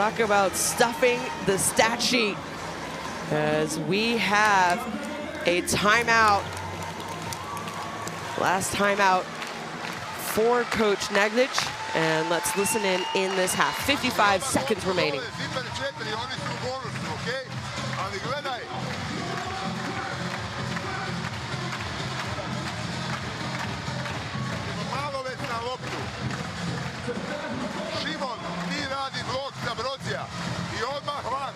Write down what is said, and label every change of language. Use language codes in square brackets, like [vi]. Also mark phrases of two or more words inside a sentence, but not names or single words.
[en] Talk about stuffing the stat sheet. as we have a timeout. Last timeout for Coach Neglic, and let's listen in this half. 55 seconds remaining. [hr] Šimon, ti radi blok za Brodzija i odmah van.